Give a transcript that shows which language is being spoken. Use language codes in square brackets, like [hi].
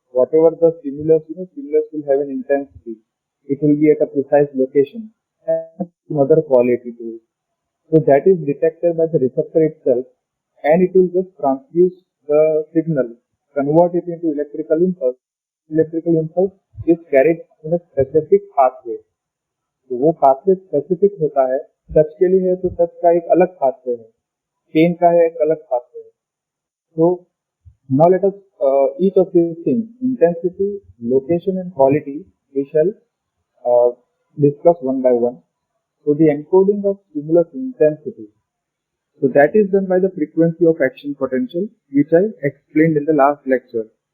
[en] Whatever the stimulus, stimulus will have an intensity. It will be at a precise location and another quality to it. So that is detected by the receptor itself, and it will just transduce the signal, convert it into electrical impulse. Electrical impulse is carried in a specific pathway. [hi] तो वो pathway specific होता है, touch के लिए है तो touch का एक अलग पाथवे है, पेन का है एक अलग पाथवे है. [en] So now let us each of these things, intensity, location and quality, we shall discuss one by one. So the encoding of stimulus intensity, so that is done by the frequency of action potential, which I explained in the last lecture.